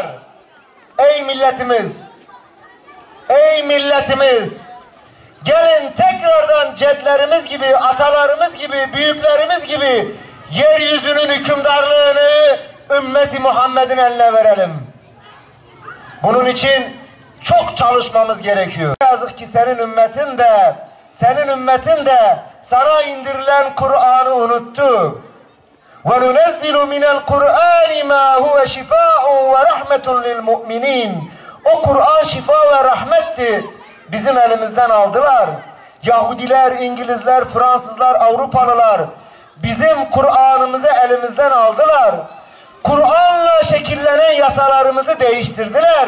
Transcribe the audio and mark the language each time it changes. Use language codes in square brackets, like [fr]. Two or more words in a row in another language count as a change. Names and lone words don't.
[tr] Ey milletimiz, ey milletimiz, gelin tekrardan cedlerimiz gibi, atalarımız gibi, büyüklerimiz gibi yeryüzünün hükümdarlığını ümmeti Muhammed'in eline verelim. Bunun için çok çalışmamız gerekiyor. Yazık ki senin ümmetin de sana indirilen Kur'an'ı unuttu. [ar] وَنُنَزِّلُ مِنَ الْقُرْآنِ مَا هُوَ شِفَاءٌ وَرَحْمَةٌ لِلْمُؤْمِنِينَ. [tr] O Kur'an şifa ve rahmetti. Bizim elimizden aldılar. Yahudiler, İngilizler, Fransızlar, Avrupalılar bizim Kur'an'ımızı elimizden aldılar. Kur'an'la şekillenen yasalarımızı değiştirdiler.